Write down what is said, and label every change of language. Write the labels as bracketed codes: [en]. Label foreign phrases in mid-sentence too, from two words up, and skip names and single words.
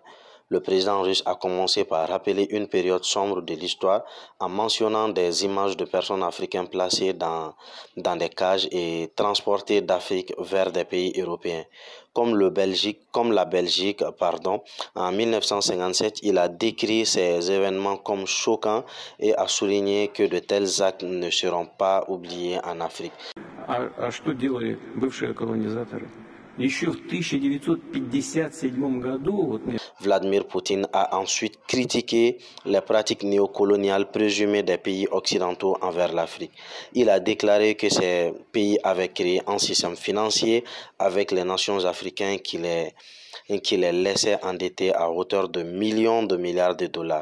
[fr] Le président russe a commencé par rappeler une période sombre de l'histoire en mentionnant des images de personnes africaines placées dans des cages et transportées d'Afrique vers des pays européens. Comme la Belgique, en 1957, il a décrit ces événements comme choquants et a souligné que de tels actes ne seront pas oubliés en Afrique. [ru] Что делали бывшие колонизаторы? Еще в 1957 году... [fr] Vladimir Poutine a ensuite critiqué les pratiques néocoloniales présumées des pays occidentaux envers l'Afrique. Il a déclaré que ces pays avaient créé un système financier avec les nations africaines qui les laissait endettés à hauteur de millions de milliards de dollars.